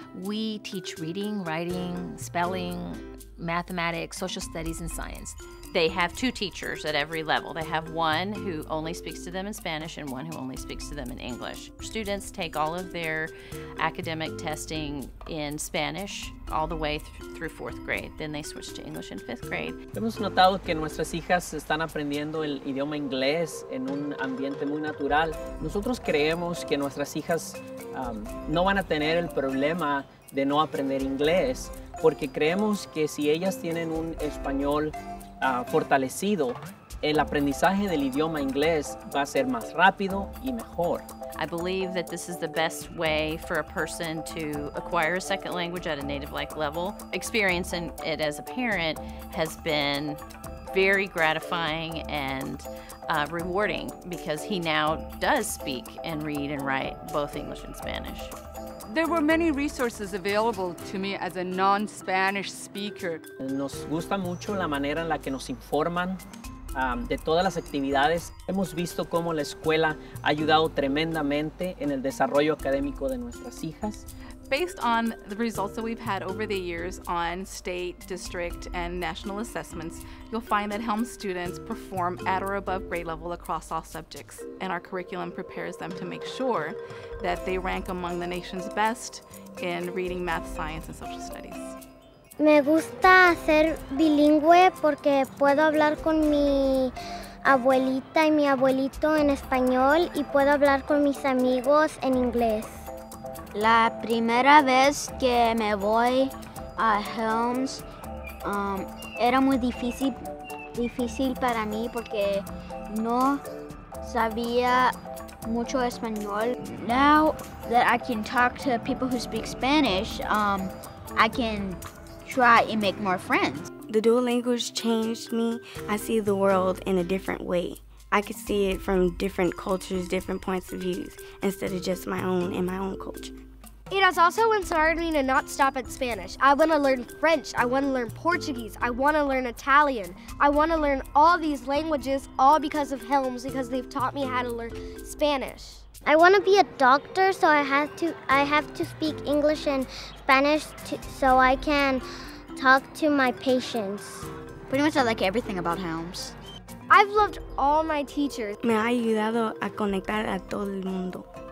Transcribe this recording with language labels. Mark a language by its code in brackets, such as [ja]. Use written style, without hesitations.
[en] We teach reading, writing, spelling, mathematics, social studies, and science. They have 2 teachers at every level. They have one who only speaks to them in Spanish and one who only speaks to them in English. Students take all of their academic testing in Spanish all the way through 4th grade. Then they switch to English in 5th grade. [es] Hemos notado que nuestras hijas están aprendiendo el idioma inglés en un ambiente muy natural. Nosotros creemos que nuestras hijas no van a tener el problema de no aprender inglés, porque creemos que si ellas tienen un español fortalecido, el aprendizaje del idioma inglés va a ser más rápido y mejor. [en] I believe that this is the best way for a person to acquire a second language at a native-like level. Experiencing it as a parent has been very gratifying and rewarding because he now does speak and read and write both English and Spanish. There were many resources available to me as a non-Spanish speaker. [es] Nos gusta mucho la manera en la que nos informan de todas las actividades. Hemos visto cómo la escuela ha ayudado tremendamente en el desarrollo académico de nuestras hijas. [en] Based on the results that we've had over the years on state, district, and national assessments, you'll find that Helms students perform at or above grade level across all subjects, and our curriculum prepares them to make sure that they rank among the nation's best in reading, math, science, and social studies. [es] Me gusta ser bilingüe porque puedo hablar con mi abuelita y mi abuelito en español y puedo hablar con mis amigos en inglés. La primera vez que me voy a Helms era muy difícil para mí porque no sabía mucho español. [en] Now that I can talk to people who speak Spanish, I can try and make more friends. The dual language changed me. I see the world in a different way. I could see it from different cultures, different points of views, instead of just my own and my own culture. It has also inspired me to not stop at Spanish. I want to learn French, I want to learn Portuguese, I want to learn Italian. I want to learn all these languages, all because of Helms, because they've taught me how to learn Spanish. I want to be a doctor, so I have to speak English and Spanish so I can talk to my patients. Pretty much I like everything about Helms. I've loved all my teachers. [es] Me ha ayudado a conectar a todo el mundo.